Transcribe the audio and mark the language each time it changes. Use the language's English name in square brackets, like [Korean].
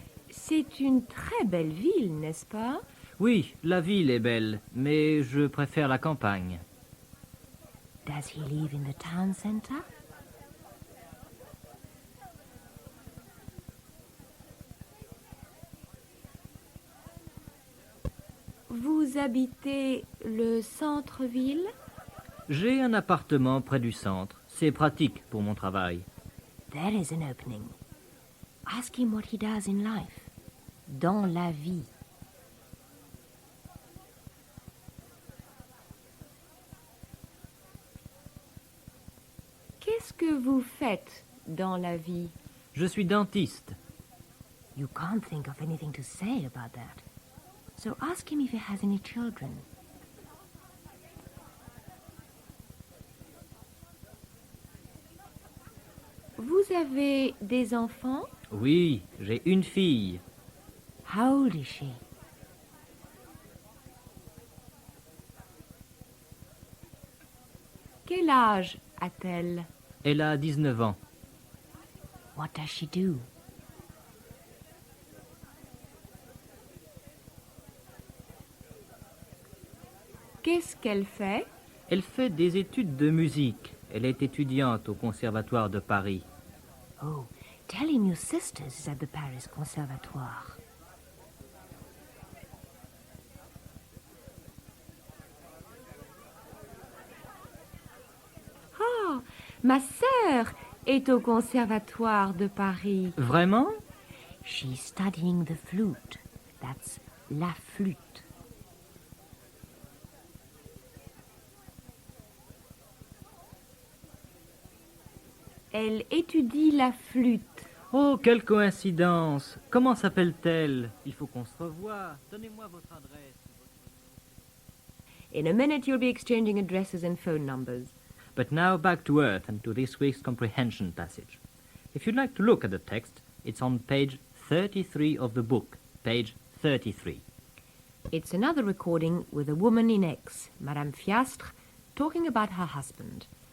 [French] C'est une très belle ville, n'est-ce pas? Oui, la ville est belle, mais je préfère la campagne. [English] Does he live in the town center? [French] Vous habitez le centre-ville? J'ai un appartement près du centre. C'est pratique pour mon travail. [English] There is an opening. Ask him what he does in life. [French] Dans la vie. Qu'est-ce que vous faites dans la vie? Je suis dentiste. [English] You can't think of anything to say about that. So ask him if he has any children. [French] Vous avez des enfants? Oui, j'ai une fille. [English] How old is she? [French] Quel âge a-t-elle? Elle a 19 ans. [English] What does she do? [French] Qu'est-ce qu'elle fait? Elle fait des études de musique. Elle est étudiante au Conservatoire de Paris. [English] Oh, tell him your sister is at the Paris Conservatoire. [French] Ah, ma sœur est au Conservatoire de Paris. Vraiment? [English] She's studying the flute. That's [French] la flûte. Elle étudie la flûte. Oh, quelle coïncidence! Comment s'appelle-t-elle? Il faut qu'on se revoie. Donnez-moi votre adresse. [English] In a minute you'll be exchanging addresses and phone numbers. But now back to earth and to this week's comprehension passage. If you'd like to look at the text, it's on page 33 of the book, page 33. It's another recording with a woman in Aix, Madame Fiastre, talking about her husband.